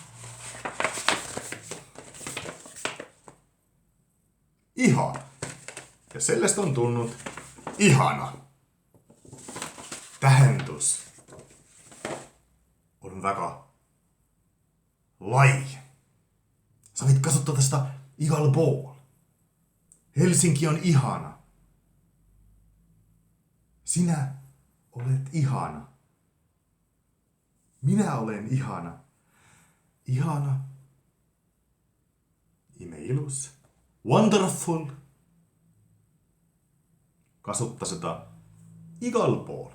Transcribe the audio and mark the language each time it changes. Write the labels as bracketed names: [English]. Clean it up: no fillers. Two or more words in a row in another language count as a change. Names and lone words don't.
[Estonian] Iha. Ja sellest on tulnud ihana. Tähendus on väga lai. Sa võid kasutada seda igal pool. [Finnish] Helsinki on ihana. Sinä olet ihana. Minä olen ihana. Ihana. [Estonian] Imeilus. Wonderful. Kasuta seda igal pool.